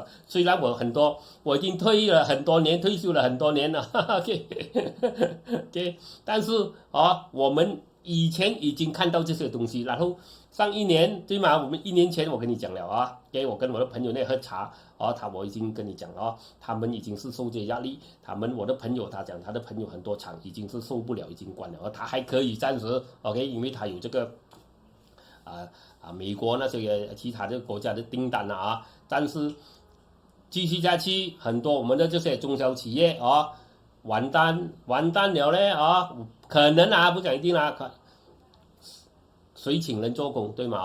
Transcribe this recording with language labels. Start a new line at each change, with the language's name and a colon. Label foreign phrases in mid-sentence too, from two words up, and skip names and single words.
Chinese: 雖然我已經退休了很多年了，OK， 但是我們以前已經看到這些東西，然後上一年對嗎？我們1年前我跟你講了我跟我的朋友那喝茶我已經跟你講了他們已經是受這壓力，我的朋友他講他的朋友很多廠已經是受不了，已經關了，他還可以暫時 OK， 因為他有這個。美國那些其他的國家的訂單但是繼續下去，很多我們的這些中小企業完蛋了呢可能不講一定誰請人做工對嗎？